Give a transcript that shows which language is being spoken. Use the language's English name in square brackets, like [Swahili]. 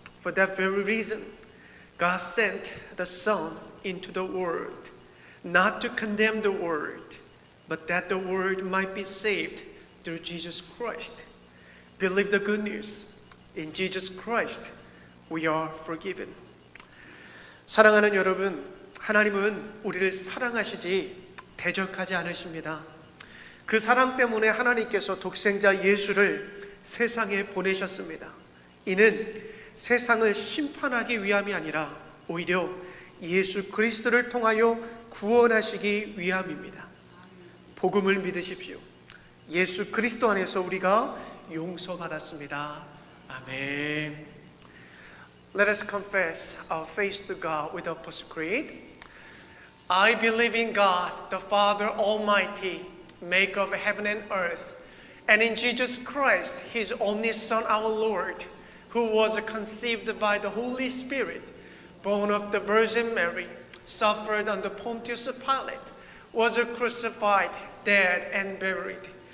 [English] For that very reason, God sent the Son into the world, not to condemn the world, but that the world might be saved through Jesus Christ. Believe the good news. In Jesus Christ, we are forgiven. [Korean] 사랑하는 여러분, 하나님은 우리를 사랑하시지 대적하지 않으십니다. 그 사랑 때문에 하나님께서 독생자 예수를 세상에 보내셨습니다. 이는 세상을 심판하기 위함이 아니라 오히려 예수 그리스도를 통하여 구원하시기 위함입니다. 복음을 믿으십시오. 예수 그리스도 안에서 우리가 용서받았습니다. 아멘. [English] Let us confess our faith to God with the Apostle Creed. I believe in God, the Father Almighty, maker of heaven and earth, and in Jesus Christ, His only Son, our Lord, who was conceived by the Holy Spirit, born of the Virgin Mary, suffered under Pontius Pilate, was crucified, dead, and buried.